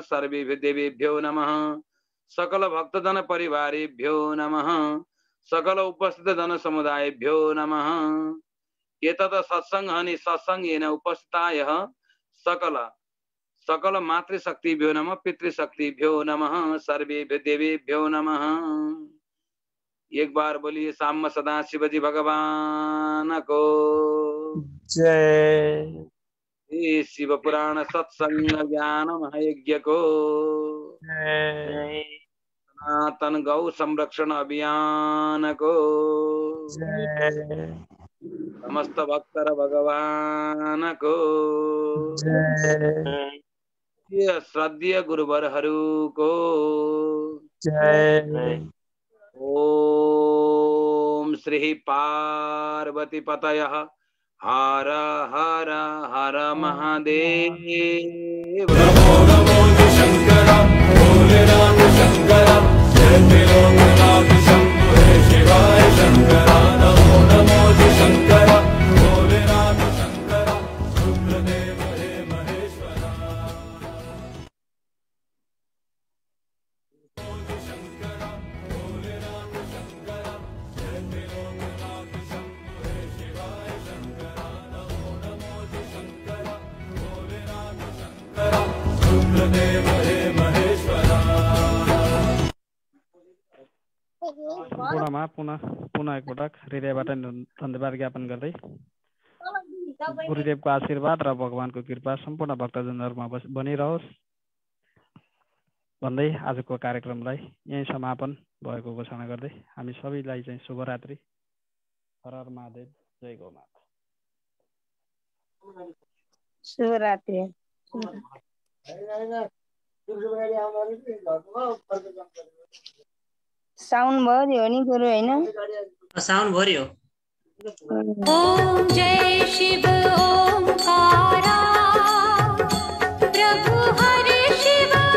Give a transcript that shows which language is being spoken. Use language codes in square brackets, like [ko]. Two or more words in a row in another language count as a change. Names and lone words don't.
[sa] सर्वेभ्यो देवेभ्यो नमः। सकल भक्तजन परिवारेभ्यो नमः। सकल उपस्थित जन समुदायेभ्यो नमः। एतत् सत्संग सत्संगेन उपस्थितायः सकल मातृशक्तिभ्यो नमः। पितृशक्तिभ्यो नमः। सर्वेभ्यो देवेभ्यो नमः। [hi] एक बार बोलिए साम सदा शिवजी भगवान को जय। ये शिव पुराण सत्संग ज्ञान महायज्ञ को जय। सनातन गौ संरक्षण अभियान को जय। समस्त भक्तर भगवान को जय। श्रद्धेय गुरुवरहरू को जय। [sa] ओम श्री पार्वती पतयः हर हर हर महादेव। [hi] नमो नमो शंकर भोलेनाथ शंकर जय त्रिलोकनाथ शंभो हे शिवाय शंकर। नमो नमो शंकर भोलेनाथ शंकर रुद्रदेव हे महेश्वर। शंकर भोलेनाथ शंकर जय त्रिलोकनाथ शंभो हे शिवाय शंकर। नमो नमो शंकर भोलेनाथ शंकर रुद्रदेव हे महेश्वर। [ne] सम्पूर्णमा पुनः एकपटक हृदयबाट धन्यवाद ज्ञापन गर्दै गुरुदेवको आशीर्वाद र भगवानको कृपा सम्पूर्ण भक्तजनहरूमा बनिरहोस् भन्दै आजको कार्यक्रमलाई यही समापन भएको घोषणा गर्दै हामी सबैलाई चाहिँ शुभरात्रि। [hi] हर हर महादेव, जय गौमाता। [ne] शुभरात्रि। साउन्ड भयो नि गुरु होइन? साउन्ड भर्यो। [hi] ओम जय शिव ओंकारा प्रभु हरि शिव।